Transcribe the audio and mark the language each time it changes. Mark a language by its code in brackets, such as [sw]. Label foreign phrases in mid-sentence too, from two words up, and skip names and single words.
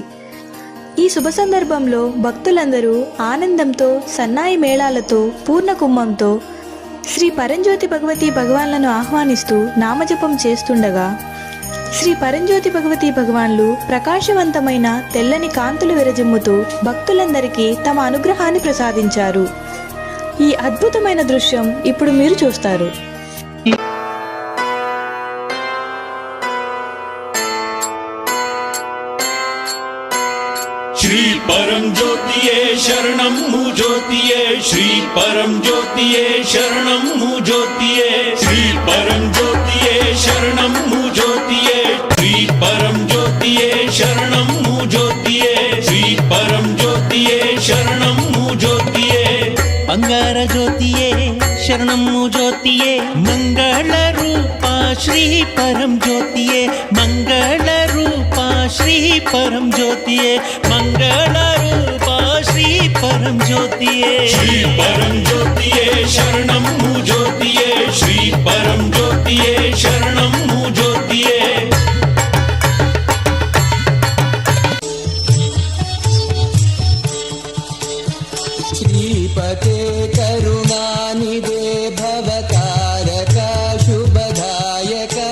[te] ఈ శుభ సందర్భంలో భక్తులందరూ ఆనందంతో, సన్నాయి మేళాలతో, పూర్ణ కుంభంతో శ్రీ పరంజ్యోతి భగవతి భగవాన్లను ఆహ్వానిస్తూ నామజపం చేస్తుండగా శ్రీ పరంజ్యోతి భగవతి భగవాన్లు ప్రకాశవంతమైన తెల్లని కాంతులు విరజిమ్ముతూ భక్తులందరికీ తమ అనుగ్రహాన్ని ప్రసాదించారు. ఈ అద్భుతమైన దృశ్యం ఇప్పుడు మీరు చూస్తారు. శ్రీ పరమ జ్యోతియే శరణం ము జ్యోతియే, శ్రీ పరమ జ్యోతియే శరణం ము జ్యోతియే, శ్రీ పరమ జ్యోతియే శరణం ము జ్యోతియే, శ్రీ పరమ జ్యోతియే శరణం ము జ్యోతియే, శ్రీ పరమ జ్యోతియే శరణం ము జ్యోతియే. బంగార జ్యోతియే శరణము జ్యోతియే, మంగళ రూప శ్రీ పరం జ్యోతియే, మంగళ రూప శ్రీ పరం జ్యోతియే, మంగళ రూప శ్రీ పరం జ్యోతియే. శ్రీ పరమ జ్యోతియే శరణం ము జ్యోతియే, శ్రీ పరమ జ్యోతియే శరణం ము జ్యోతియే. [sa] श्रीपते करुणानिधे भवतारक शुभदायक